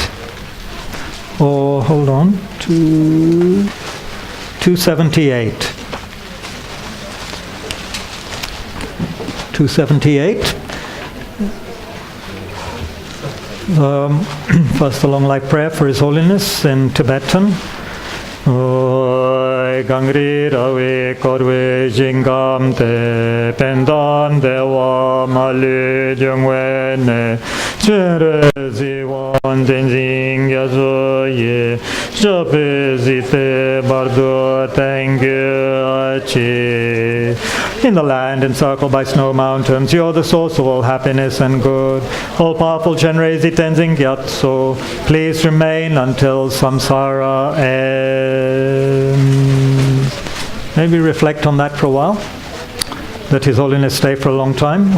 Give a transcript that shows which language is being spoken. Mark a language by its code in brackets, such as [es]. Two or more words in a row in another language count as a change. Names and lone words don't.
[en] Or hold on, 278. 278. First, a long life prayer for His Holiness in Tibetan. [bo] གངས་རིའི་ར་བས་བསྐོར་བའི་ཞིང་ཁམས་འདིར། ཕན་དང་བདེ་བ་མ་ལུས་འབྱུང་བའི་གནས། སྤྱན་རས་གཟིགས་དབང་བསྟན་འཛིན་རྒྱ་མཚོ་ཡི། ཞབས་པད་སྲིད་མཐའི་བར་དུ་བརྟན་གྱུར་ཅིག [en] in the land encircled by snow mountains. You're the source of all happiness and good. All-powerful Chenrezi Tenzin Gyatso, please remain until samsara ends. Maybe reflect on that for a while. That His Holiness stay for a long time.